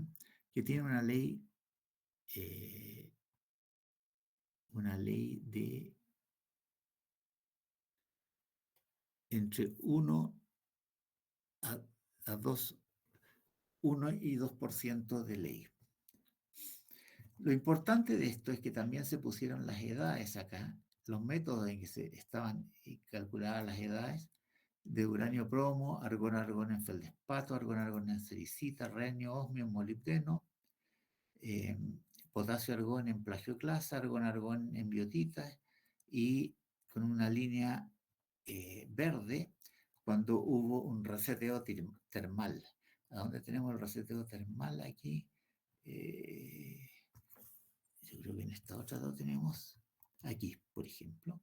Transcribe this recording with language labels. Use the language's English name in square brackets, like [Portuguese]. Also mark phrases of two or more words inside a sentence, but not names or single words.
[Spanish] Que tiene eh, una ley de entre a, a 2, 1 y 2% de ley. Lo importante de esto es que también se pusieron las edades acá, los métodos en que se estaban calculadas las edades de uranio bromo, argón argón en feldespato, argón argón en sericita, renio, osmio, molibdeno, eh, potasio argón en plagioclasa, argón argón en biotitas y con una línea verde cuando hubo un reseteo termal. ¿A dónde tenemos el reseteo termal? Aquí. Yo creo que en esta otra lo tenemos. Aquí, por ejemplo.